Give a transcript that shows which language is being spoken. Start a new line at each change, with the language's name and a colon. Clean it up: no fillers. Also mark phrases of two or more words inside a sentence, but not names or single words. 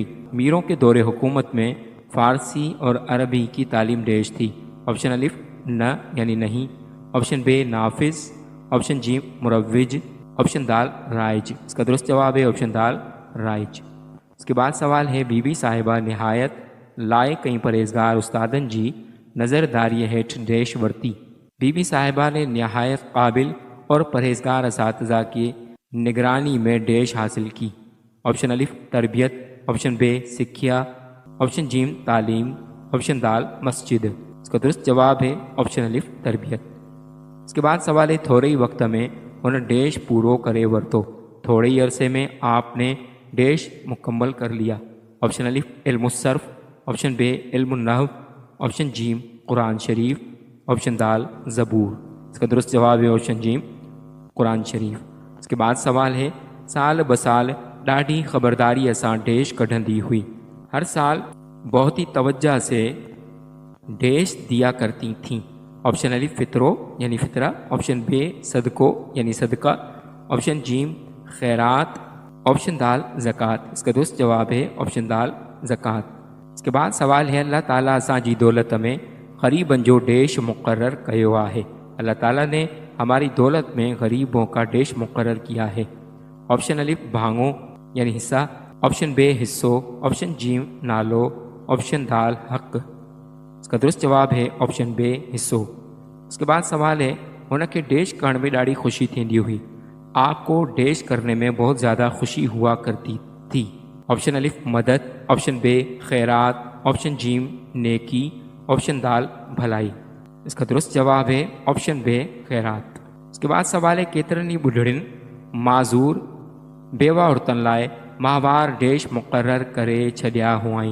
Urdu: میروں کے دور حکومت میں فارسی اور عربی کی تعلیم ڈیش تھی. آپشن الف نہ یعنی نہیں، آپشن بے نافذ، آپشن جی مروج، آپشن دال رائج. اس کا درست جواب ہے آپشن دال رائج. اس کے بعد سوال ہے
Sindhi: बीबी साहिबा नहायत लायक कई परहेज़गार उस्तादन जी नज़रदारी हेठ डेश वरती।
Urdu: بی بی صاحبہ نے نہایت قابل اور پرہیزگار اساتذہ کی نگرانی میں ڈیش حاصل کی. آپشن الف تربیت، آپشن بے سکھیا، آپشن جیم تعلیم، آپشن دال مسجد. اس کا درست جواب ہے آپشن الف تربیت. اس کے بعد سوال ہے
Sindhi: थोड़े ही वक्त में उन डेश पूरो करे वरतो।
Urdu: تھوڑے ہی عرصے میں آپ نے ڈیش مکمل کر لیا. آپشن الف علم الصرف، آپشن بے علم النحو، آپشن جیم قرآن شریف، آپشن دال زبور. اس کا درست جواب ہے آپشن جیم قرآن شریف. اس کے بعد سوال ہے
Sindhi: साल ब साल ॾाढी ख़बरदारी सां डेश कढंदी हुई।
Urdu: ہر سال بہت ہی توجہ سے ڈیش دیا کرتی تھیں. آپشن الف فطرو یعنی فطرہ، آپشن بے صدقو یعنی صدقہ، آپشن جیم خیرات، آپشن دال زکات. اس کا درست جواب ہے آپشن دال زکات. اس کے بعد سوال ہے
Sindhi: अल्लाह ताला असांजी दौलत में गरीबन जो डेश मुक़र्रर कयो आहे।
Urdu: اللہ تعالیٰ نے ہماری دولت میں غریبوں کا ڈیش مقرر کیا ہے. آپشن الف ڀاڱو یعنی حصہ، آپشن بے حصو، آپشن جیم نالو، آپشن دال حق. اس کا درست جواب ہے آپشن بے حصو. اس کے بعد سوال ہے
Sindhi: हुनखे डेश करण में ॾाढी ख़ुशी थींदी हुई।
Urdu: آپ کو ڈیش کرنے میں بہت زیادہ خوشی ہوا کرتی تھی؟ آپشن الف مدد، آپشن بے خیرات، آپشن جیم نیکی، آپشن دال بھلائی۔ اس کا درست جواب ہے آپشن بے خیرات۔ اس کے بعد سوال ہے
Sindhi: کیترنی بڈھڑن معذور بیوہ عورتن لائے ماہوار ڈیش مقرر کرے چھڈیا ہوئیں۔